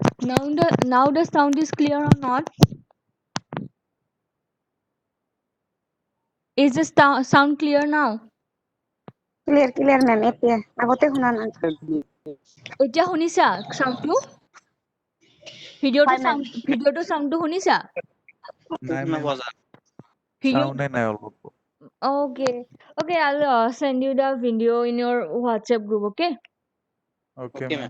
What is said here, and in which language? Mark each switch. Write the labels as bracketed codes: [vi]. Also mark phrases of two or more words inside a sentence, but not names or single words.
[en] now the sound is clear or not? Is the sound clear now? clear ma'am [as] এতিয়া আগতে শুনা নাই এতিয়া শুনিছা সাউন্ডটো হয় মেম ভিডিওটো সাউন্ডটো শুনিছা নাই মেম video চাউণ্ডে নাই অলপ [en] okay I'll send you the video in your WhatsApp group. Okay. okay ma'am